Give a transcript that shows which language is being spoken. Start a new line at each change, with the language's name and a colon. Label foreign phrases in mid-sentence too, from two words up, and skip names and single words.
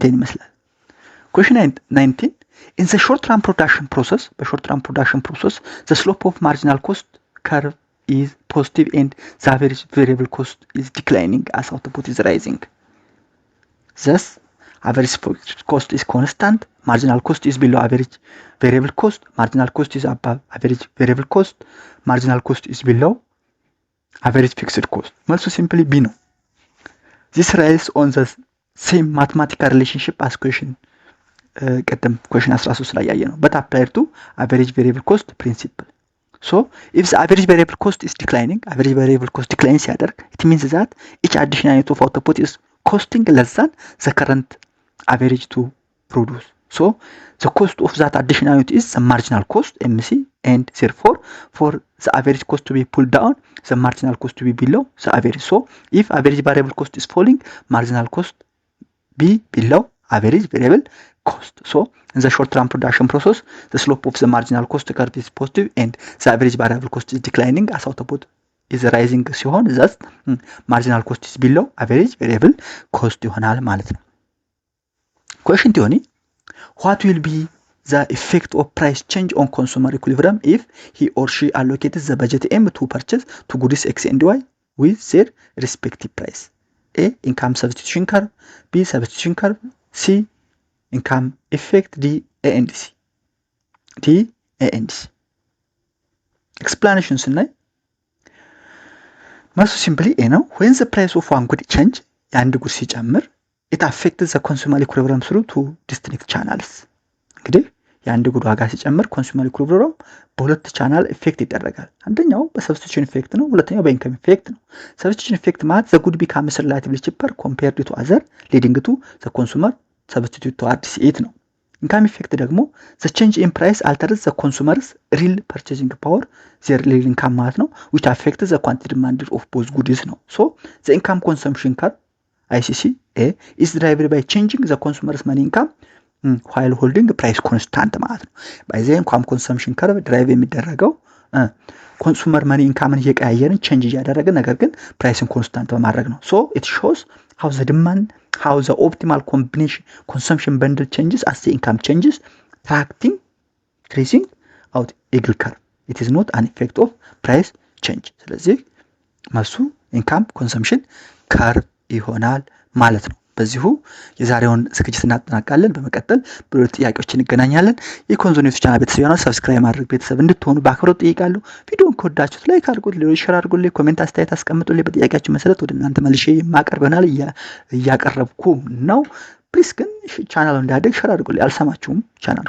Amharic: ይሄን ይመስላል
English: question 19 in the short run production process the slope of marginal cost curve is positive and the average variable cost is declining as output is rising thus average cost is constant marginal cost is below average variable cost marginal cost is above average variable cost marginal cost is below average fixed cost መልሱ simply b ነው this relies on the same mathematical relationship as question 13
Amharic: ላይ ያየ ነው
English: but applied to average variable cost principle so if the average variable cost is declining average variable cost declines ሲያደርግ it means that each additional unit of output is costing less than the current average to produce so the cost of that additional unit is the marginal cost mc and therefore for the average cost to be pulled down the marginal cost to be below the average so if average variable cost is falling marginal cost be below average variable cost so in the short run production process the slope of the marginal cost curve is positive and the average variable cost is declining as output is rising ሲሆን thus marginal cost is below average variable cost
Amharic: ይሆናል ማለት ነው
English: question 20 what will be the effect of price change on consumer equilibrium if he or she allocates the budget m to purchase to goods x and y with their respective price a income substitution curve b substitution curve c income effect d a and c explanation
Amharic: ስናይ መልሱ
English: simply a ነው when the price of one good change
Amharic: የአንድ ጉድ ሲጨምር
English: it affects the consumer equilibrium through two distinct channels
Amharic: እንግዲህ የአንድ ጉድ ዋጋ ሲጨምር
English: consumer equilibrium
Amharic: በሁለት ቻናል ኢፌክት ይደረጋል አንደኛው በሰብስቲቱሽን ኢፌክት ነው ሁለተኛው በኢንካም ኢፌክት ነው ሰብስቲቱሽን ኢፌክት ማለት
English: the good becomes relatively cheaper compared to other leading to the consumer substitute towards it ነው income effect ደግሞ the change in price alters the consumer's real purchasing power their real income
Amharic: ማለት ነው
English: which affects the quantity demanded of both goods ነው so the income consumption curve ICC A is derived by changing the consumer's money income while holding price constant
Amharic: ማለት ነው።
English: by the income consumption curve drive
Amharic: የሚደረገው ኮንሱመር መኒ ኢንካምን እየቀያየርን ቼንጅ እያደረግን ነገር ግን ፕራይስን ኮንስታንት በማድረግ ነው።
English: so it shows how the demand how the optimal combination consumption bundle changes as the income changes tracking tracing out eagle curve it is not an effect of price change
Amharic: ስለዚህ መልሱ ኢንካም ኮንሰምፕሽን ከርቭ ይሆናል ማለት ነው። በዚሁ የዛሬውን ዝግጅት እናጠናቅቃለን። በመቀጠል በሌሎች ጥያቄዎች እንገናኛለን። የኮንዞ ኒውስ ቻናል ቤተሰብ የሆናችሁ ሰብስክራይብ ማድረግ ቤተሰብ እንድትሆኑ በአክብሮት ጠይቃለሁ። ቪዲዮውን ከወዳችሁት ላይክ አድርጉት፣ ሌሎች ሼር አድርጉልኝ፣ ኮሜንት አስተያየት አስቀምጡልኝ። በጥያቄያችሁ መሰረት ወደ እናንተ መልሼ የማቀርብ ይሆናል። እያቀረብኩ ነው። ፕሊስ ግን ቻናሉ እንዲያድግ ሼር አድርጉልኝ። አልሰማችሁም?